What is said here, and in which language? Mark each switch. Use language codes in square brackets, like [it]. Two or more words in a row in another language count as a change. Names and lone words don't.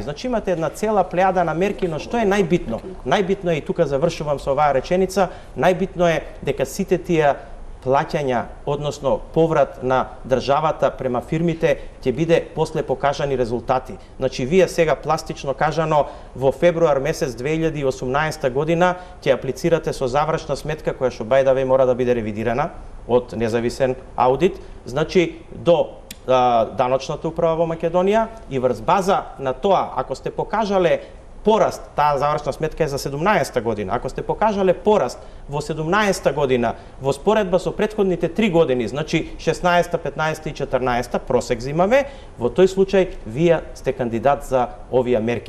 [mk] Значи имате една цела плејада на мерки, но што е најбитно? Најбитно е, и тука завршувам со оваа реченица, најбитно е дека сите тие плаќања, односно поврат на државата према фирмите, ќе биде после покажани резултати. Значи, вие сега пластично кажано во февруар месец 2018 година ќе аплицирате со завршна сметка која што [en] by the way [mk] мора да биде ревидирана од независен аудит, значи до даночната управа во Македонија и врз база на тоа, ако сте покажале пораст, таа завршна сметка е за 17 година. Ако сте покажале пораст во 17 година во споредба со претходните 3 години, значи 16, 15 и 14, просек зимаме, во тој случај вие сте кандидат за овие мерки.